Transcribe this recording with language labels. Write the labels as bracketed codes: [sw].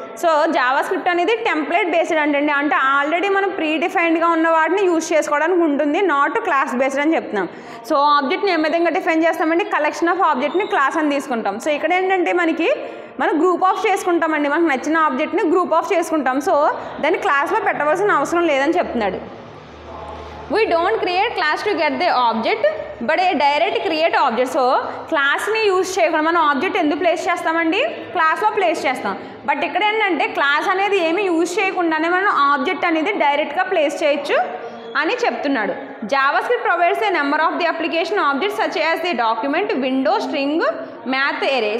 [te] So JavaScript అనేది template based అంటే already మనం ప్రీ డిఫైన్డ్గా ఉన్న వాటిని యూజ్ చేసుకోవడానికి ఉంటుంది, నాట్ క్లాస్ బేస్డ్ అని చెప్తున్నాం. సో ఆబ్జెక్ట్ని ఏ విధంగా డిఫైన్ చేస్తామంటే కలెక్షన్ ఆఫ్ ఆబ్జెక్ట్ని క్లాస్ అని తీసుకుంటాం. సో ఇక్కడ ఏంటంటే మనం గ్రూప్ ఆఫ్ చేసుకుంటామండి, మనకు నచ్చిన ఆబ్జెక్ట్ని గ్రూప్ ఆఫ్ చేసుకుంటాం. సో దాన్ని క్లాస్లో పెట్టవలసిన అవసరం లేదని చెప్తున్నాడు. [en] We don't create class to get the object but a direct create object. [te] So క్లాస్ని use చేయకుండా మనం ఆబ్జెక్ట్ ఎందుకు ప్లేస్ చేస్తామండి, క్లాస్లో ప్లేస్ చేస్తాం. బట్ ఇక్కడ ఏంటంటే క్లాస్ అనేది ఏమి యూజ్ చేయకుండానే మనం ఆబ్జెక్ట్ అనేది డైరెక్ట్గా ప్లేస్ చేయొచ్చు అని చెప్తున్నాడు. [en] JavaScript provides a number of the application objects such as the document, window, string, math, array.